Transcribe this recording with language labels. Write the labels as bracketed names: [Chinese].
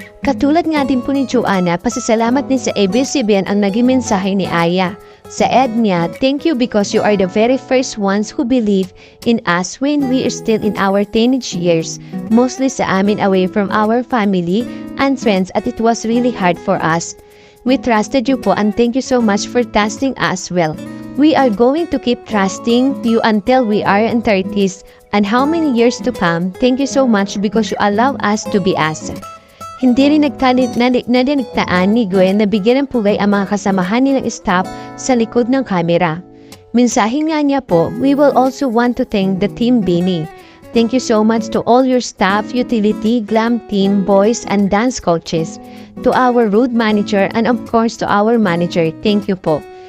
[Filipino] Katulad nga din po ni Joanna, pasasalamat din sa ABS-CBN ang naging mensahe ni Aya. Sa ad niya, [English] thank you because you are the very first ones who believe in us when we are still in our teenage years, mostly [Filipino] sa amin [English] away from our family and friends at it was really hard for us. We trusted you po and thank you so much for trusting us well. We are going to keep trusting you until we are in 30s and how many years to come. Thank you so much because you allow us to be us. [Filipino] Hindi rin nagtaan ni Gwen na bigyan ng pugay ang mga kasamahan nilang staff sa likod ng kamera. Mensahe nga niya po, [English] we will also want to thank the Team BINI. Thank you so much to all your staff, utility, glam team, boys, and dance coaches. To our road manager and of course to our manager, thank you po.